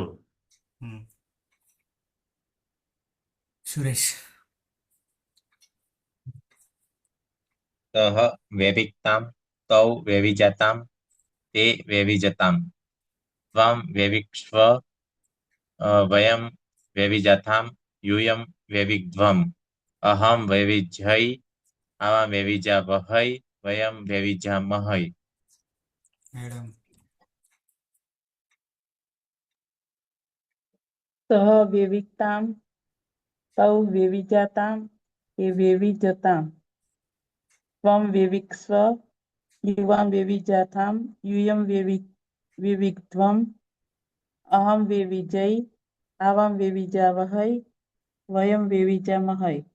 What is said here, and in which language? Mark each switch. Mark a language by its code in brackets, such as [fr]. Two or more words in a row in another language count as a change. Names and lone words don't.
[gu] હમ. સુરેશ. [sa] સહ વેવિક્તામ તૌ વેવિજાતામ તે વેવિજતામ ત્વમ વેવિક્ષ્વ વયમ વેવિજાથામ यूयम वेविध्वम् अहम वेविज्यै आवां वेविजावहै वयं वेविजामहै. [gu] મેડમ. [sa] સહ વેવિકતામ તૌ વેવિજાતામ તે વેવિજતામ ત્વમ વેવિક્ષ્વ યુવાં વેવિજાથામ यूयं વેવિક્ધ્વમ અહં વેવિજય આવાં વેવિજાવહૈ વયં વેવિજામહૈ.